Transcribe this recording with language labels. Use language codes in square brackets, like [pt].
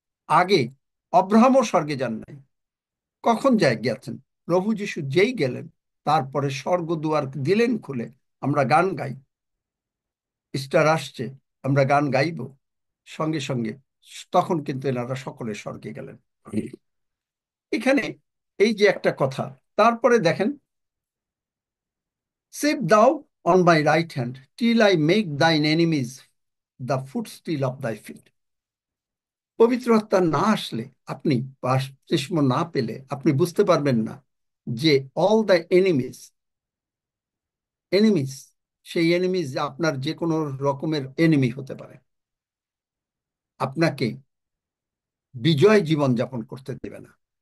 [bn] আগে অব্রাহামও স্বর্গে যান নাই। কখন গেছেন? প্রভু যিশু যেই গেলেন, তারপরে স্বর্গ দুয়ার দিলেন খুলে। আমরা গান গাই, ইস্টার আসছে, আমরা গান গাইব সঙ্গে সঙ্গে। তখন কিন্তু এনারা সকলে স্বর্গে গেলেন। এখানে এই যে একটা কথা, তারপরে দেখেন, [en] Sit thou on my right hand till I make thine enemies the footstool of thy feet. [bn] পবিত্র আত্মা না আসলে, আপনি বাপতিস্ম না পেলে আপনি বুঝতে পারবেন না যে [en] all the enemies, [bn] সেই এনিমিজ আপনার যে কোনো রকমের এনিমি হতে পারে, আপনাকে বিজয় জীবন যাপন করতে দেবে না।